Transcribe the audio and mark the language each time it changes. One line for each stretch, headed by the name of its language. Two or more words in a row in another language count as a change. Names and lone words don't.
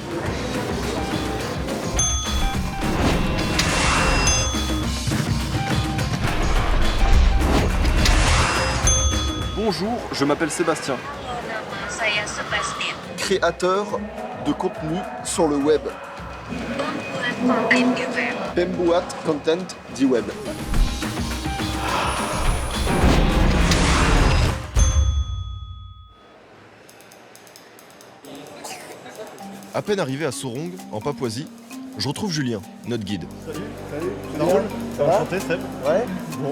French: Bonjour, je m'appelle Sébastien,
Indonesian: Saya Sebastian.
French: créateur de contenu sur le web.
Indonesian: Content di web. Pembuat Content di web.
French: À peine arrivé à Sorong, en Papouasie, je retrouve Julien, notre guide. Enchanté, Seb. Ouais. Bon.